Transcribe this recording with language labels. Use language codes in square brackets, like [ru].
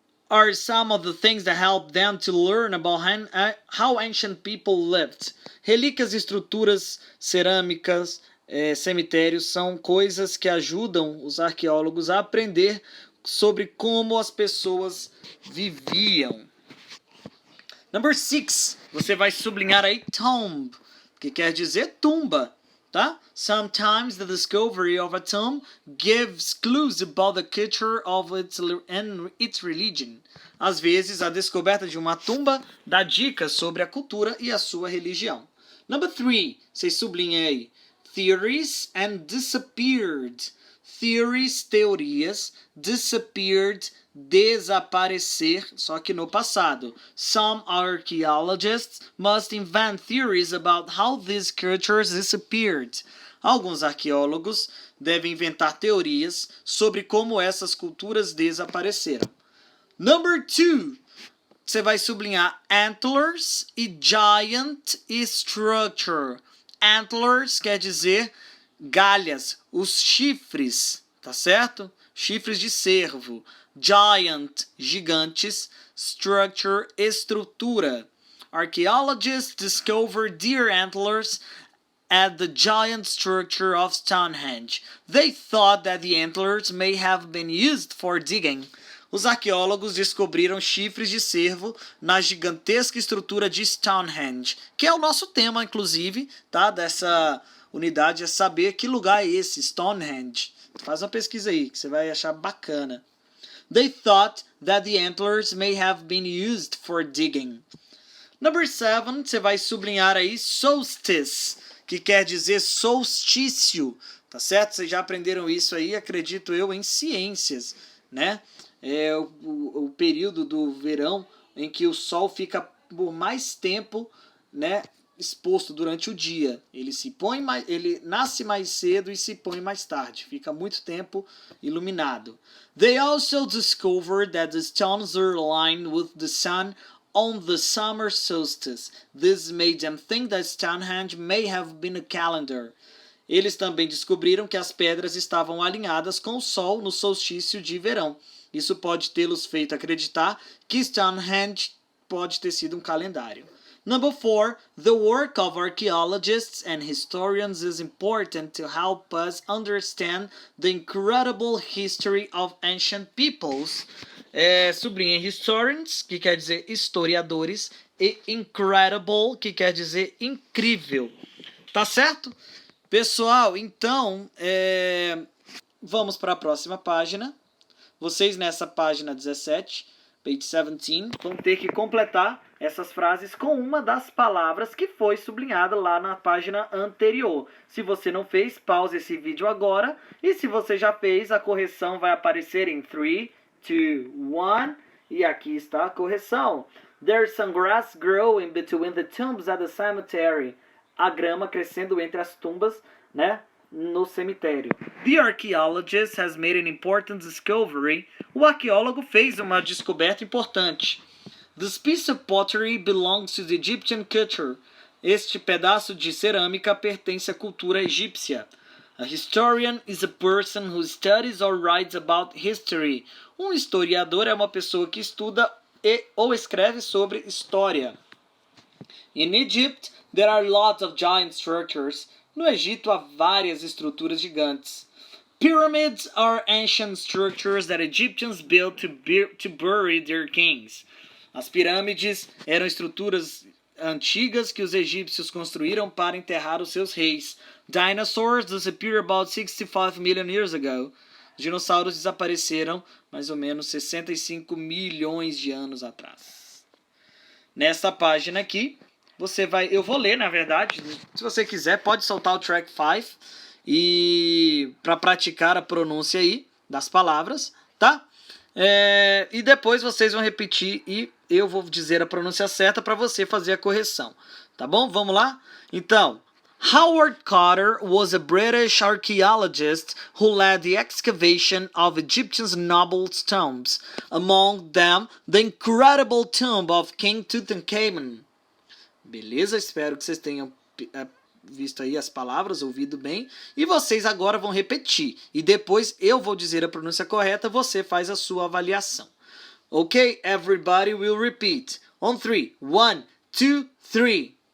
[en] Are some of the things that help them to learn about how ancient people lived. [pt] Relíquias, estruturas, cerâmicas, cemitérios são coisas que ajudam os arqueólogos a aprender sobre como as pessoas viviam. [en] Number 6, [pt] você vai sublinhar aí tomb, que quer dizer tumba, tá? [en] Sometimes the discovery of a tomb gives clues about the culture of its religion. [pt] Às vezes, a descoberta de uma tumba dá dicas sobre a cultura e a sua religião. [en] Number 3, [pt] vocês sublinhem aí. [en] Theories and disappeared. Theories, teorias. [pt] Disappeared, desaparecer, só que no passado. [en] Some archaeologists must invent theories about how these cultures disappeared. [pt] Alguns arqueólogos devem inventar teorias sobre como essas culturas desapareceram. [en] Number 2, [pt] você vai sublinhar antlers e giant structure. Antlers quer dizer galhas, os chifres, tá certo? Chifres de cervo. Giant, gigantes. Structure, estrutura. [en] Archaeologists discovered deer antlers at the giant structure of Stonehenge. They thought that the antlers may have been used for digging. [pt] Os arqueólogos descobriram chifres de cervo na gigantesca estrutura de Stonehenge, que é o nosso tema, inclusive, tá? Dessa unidade, é saber que lugar é esse, Stonehenge. Faz uma pesquisa aí, que você vai achar bacana. [en] They thought that the antlers may have been used for digging. Number 7, [pt] você vai sublinhar aí solstice, que quer dizer solstício, tá certo? Vocês já aprenderam isso aí, acredito eu, em ciências, né? É o período do verão em que o sol fica por mais tempo, né, exposto durante o dia. Ele nasce mais cedo e se põe mais tarde. Fica muito tempo iluminado. [en] They also discovered that the stones are aligned with the sun on the summer solstice. This made them think that Stonehenge may have been a calendar. [pt] Eles também descobriram que as pedras estavam alinhadas com o Sol no solstício de verão. Isso pode tê-los feito acreditar que Stonehenge pode ter sido um calendário. [en] Number 4, the work of archaeologists and historians is important to help us understand the incredible history of ancient peoples. [pt] Sublinha historians, que quer dizer historiadores, e incredible, que quer dizer incrível. Tá certo? Pessoal, então, vamos para a próxima página. Vocês nessa página 17, [en] page 17, [pt] vão ter que completar essas frases com uma das palavras que foi sublinhada lá na página anterior. Se você não fez, pause esse vídeo agora. E se você já fez, a correção vai aparecer em 3, 2, 1. E aqui está a correção. [en] There's some grass growing between the tombs at the cemetery. [pt] A grama crescendo entre as tumbas, né, no cemitério. [en] The archaeologist has made an important discovery. [pt] O arqueólogo fez uma descoberta importante. [en] This piece of pottery belongs to the Egyptian culture. [pt] Este pedaço de cerâmica pertence à cultura egípcia. [en] A historian is a person who studies or writes about history. [pt] Um historiador é uma pessoa que estuda ou escreve sobre história. [en] In Egypt, there are lots of giant structures. [pt] No Egito há várias estruturas gigantes. [en] Pyramids are ancient structures that Egyptians built to bury their kings. [pt] As pirâmides eram estruturas antigas que os egípcios construíram para enterrar os seus reis. [en] Dinosaurs disappeared about 65 million years ago. [pt] Os dinossauros desapareceram mais ou menos 65 milhões de anos atrás. Nessa página aqui, eu vou ler, na verdade. Se você quiser, pode soltar o track 5 e para praticar a pronúncia aí das palavras, tá? E depois vocês vão repetir e eu vou dizer a pronúncia certa para você fazer a correção, tá bom? Vamos lá? [en] Então, Howard Carter was a British archaeologist who led the excavation of Egyptian nobles' tombs, among them the incredible tomb of King Tutankhamun. [pt] Beleza? Espero que vocês tenham visto aí as palavras, ouvido bem. E vocês agora vão repetir. E depois eu vou dizer a pronúncia correta, você faz a sua avaliação. [en] Ok? Everybody will repeat. On 3. 1, 2, 3.